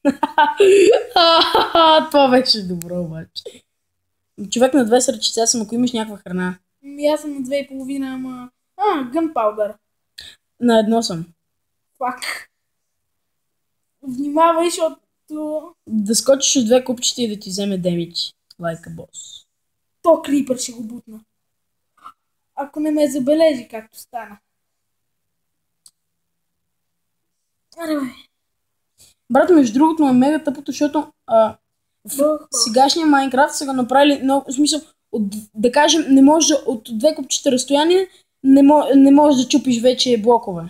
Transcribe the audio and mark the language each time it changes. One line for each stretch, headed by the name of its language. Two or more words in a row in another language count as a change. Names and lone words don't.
Bulgarian: Това беше добро, обаче. Човек, на 2 сърчица съм, ако имаш някаква храна. Аз съм на 2,5, ама... Gunpowder. На 1 съм. Фак. Внимавай, защото Да скочиш от 2 купчета и да ти вземе демидж.
English: Like a boss.
Bulgarian: то крипър ще го бутна. Ако не ме забележи, както стана. Аре, бе. Брат, между другото е мега тъпото, защото в сегашния Майнкрафт са го направили много, в смисъл, да кажем, не може от 2 купчета разстояние, не можеш да чупиш вече блокове.